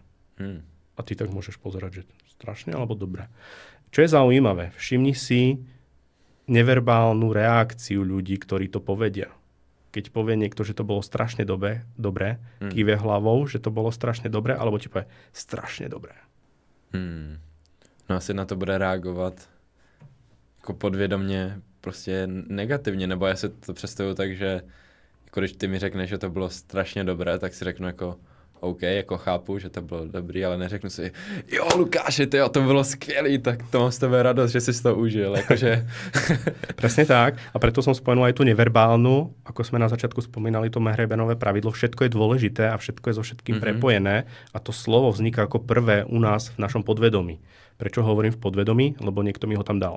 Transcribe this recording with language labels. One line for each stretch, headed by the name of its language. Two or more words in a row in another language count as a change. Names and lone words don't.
Slovak: A ty tak môžeš pozerať, že strašne alebo dobre. Čo je zaujímavé, všimni si neverbálnu reakciu ľudí, ktorí to povedia. Keď povie niekto, že to bolo strašne dobre, kýve hlavou, že to bolo strašne dobre, alebo ti povie strašne dobre.
Czech: No asi na to bude reagovat jako podvědomně prostě negativně, nebo já si to představuju tak, že jako když ty mi řekneš, že to bylo strašně dobré, tak si řeknu jako OK, jako chápu, že to bylo dobrý, ale neřeknu si, jo Lukáši, to bylo skvělý, tak to mám z tebe radost, že si to užil, jakože...
Slovak: Presne tak, a preto som spomenul aj tú neverbálnu, ako sme na začiatku spomínali, to Mehrabianové pravidlo, všetko je dôležité a všetko je so všetkým prepojené a to slovo vzniká ako prvé u nás v našom podvedomí. Prečo hovorím v podvedomí? Lebo niekto mi ho tam dal.